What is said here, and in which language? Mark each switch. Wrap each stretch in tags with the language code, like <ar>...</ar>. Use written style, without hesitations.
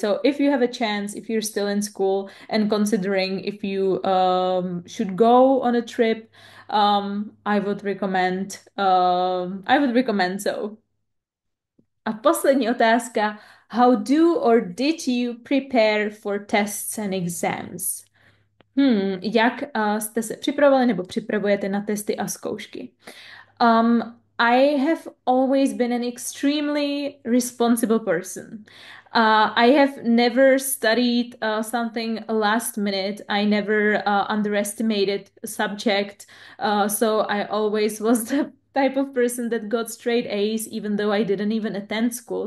<en>So if you have a chance, if you're still in school and considering if you should go on a trip, I would recommend so.</en> <cs>A poslední otázka.</cs> <en>How do or did you prepare for tests and exams?</en> <cs>Jak jste se připravovali nebo připravujete na testy a zkoušky?</cs> <en>I have always been an extremely responsible person. I have never studied something last minute. I never underestimated a subject. So I always was the type of person that got straight A's, even though I didn't even attend school.</en>